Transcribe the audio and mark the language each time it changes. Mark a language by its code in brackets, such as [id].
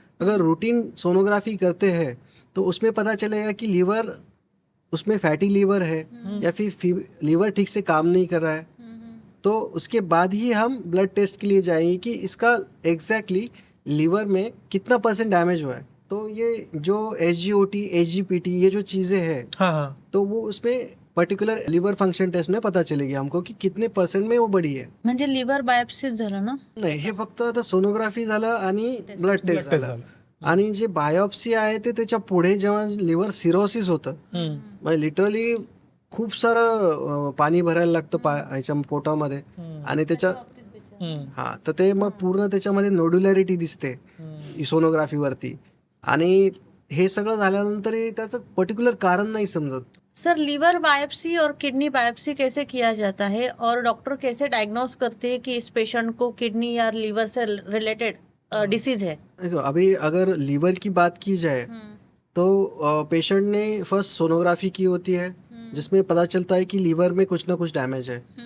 [hi] अगर routine sonography करते हैं तो उसमें पता चलेगा कि लीवर, उसमें फैटी लीवर है या फिर लीवर ठीक से काम नहीं कर रहा है, तो उसके बाद ही हम ब्लड टेस्ट के लिए जाएंगे कि इसका एग्जैक्टली लीवर में कितना % डैमेज हुआ है। तो ये जो SGOT, SGPT ये जो चीज़ें हैं, तो वो उसमें पर्टिकुलर लिव्हर फंक्शन टेस्ट ने पता चलेगी हमको की कितने % में वो बडी आहे. [mr] म्हणजे लिव्हर बायोप्सी झालं ना? नाही, हे फक्त आता सोनोग्राफी झालं आणि ब्लड टेस्ट झालं. आणि जे बायोप्सी आहे ते त्याच्या पुढे जेव्हा लिव्हर सिरोसिस होतं, म्हणजे लिटरली खूप सारं पाणी भरायला लागतं ह्याच्या पोटामध्ये आणि त्याच्या हा तर ते मग पूर्ण त्याच्यामध्ये नोड्युलॅरिटी दिसते सोनोग्राफीवरती आणि हे सगळं झाल्यानंतर त्याचं पर्टिक्युलर कारण नाही समजत. [hi] सर लीवर बायोप्सी और किडनी बायोप्सी कैसे किया जाता है और डॉक्टर कैसे डायग्नोस करते हैं कि इस पेशेंट को किडनी या लीवर से रिलेटेड डिसीज है? देखो अभी अगर लीवर की बात की जाए तो पेशेंट ने फर्स्ट सोनोग्राफी की होती है जिसमें पता चलता है कि लीवर में कुछ ना कुछ डैमेज है.